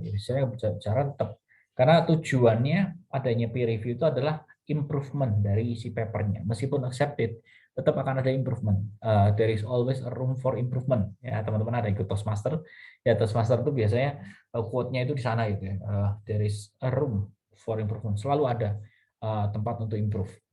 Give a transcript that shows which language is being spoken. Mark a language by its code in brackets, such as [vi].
[id] Jadi saya bicara tetap, karena tujuannya adanya peer review itu adalah improvement dari isi papernya. Meskipun accepted, tetap akan ada improvement. [en] There is always a room for improvement. [id] Ya teman-teman ada ikut Toastmaster, ya Toastmaster itu biasanya quote-nya itu di sana gitu ya. [en] There is a room for improvement. [id] Selalu ada tempat untuk improve.